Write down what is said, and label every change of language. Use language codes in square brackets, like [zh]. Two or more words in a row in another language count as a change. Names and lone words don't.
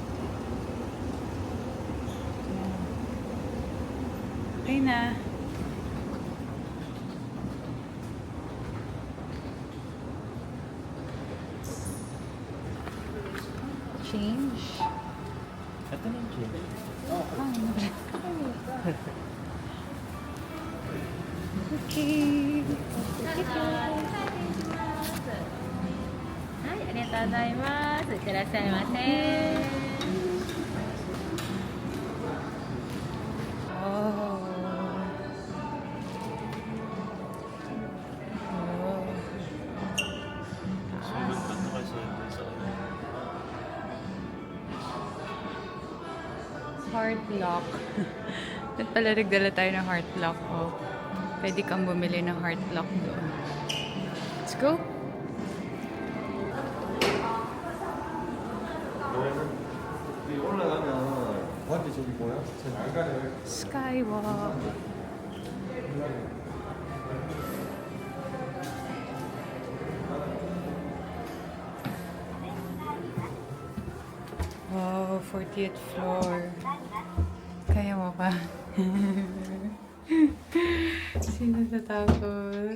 [tl] Yan. Okay na. Change. Ito na yung change. Okay. [ja] はい、ありがとうございます。いってらっしゃいませ。 Oh. Oh. [tl] Sumunod pa ito kasi sa [en] Heart lock. [tl] Ba't pala nagdala tayo ng [en] heart lock? Oh. [tl] Pwede kang bumili ng [en] heart lock [tl] doon. [en] Let's go. [ko] 올라가면 완전 저기 뭐야? 안 가네. [en] Skywalk. Wow, 40th floor. [tl] Kaya mo pa. Sino natakot?